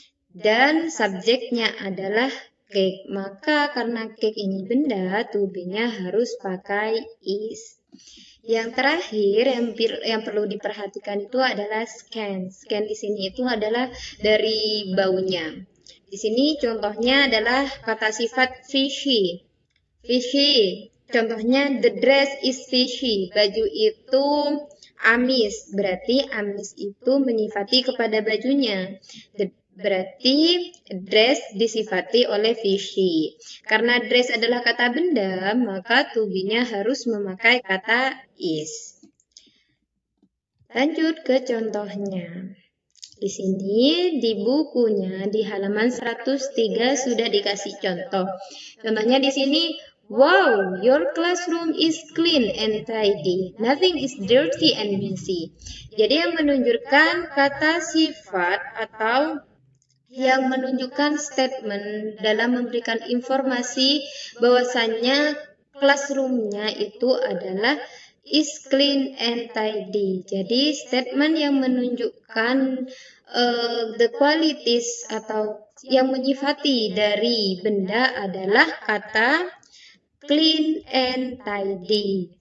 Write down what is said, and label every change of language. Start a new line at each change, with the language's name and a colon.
Indonesian: Dan subjeknya adalah cake. Maka karena cake ini benda, to be-nya harus pakai is. Yang terakhir yang perlu diperhatikan itu adalah scan. Scan di sini itu adalah dari baunya. Di sini contohnya adalah kata sifat fishy.
English: Fishy.
Indonesian: Contohnya
English: the dress is fishy.
Indonesian: Baju itu amis. Berarti amis itu menyifati kepada bajunya. Berarti dress disifati oleh fishy. Karena dress adalah kata benda, maka to be-nya harus memakai kata is. Lanjut ke contohnya. Di sini di bukunya di halaman 103 sudah dikasih contoh. Contohnya di sini,
English: wow, your classroom is clean and tidy. Nothing is dirty and messy.
Indonesian: Jadi yang menunjukkan kata sifat atau yang menunjukkan statement dalam memberikan informasi bahwasannya classroom-nya itu adalah
English: is clean and tidy.
Indonesian: Jadi statement yang menunjukkan
English: the qualities
Indonesian: atau yang menyifati dari benda adalah kata
English: clean and tidy.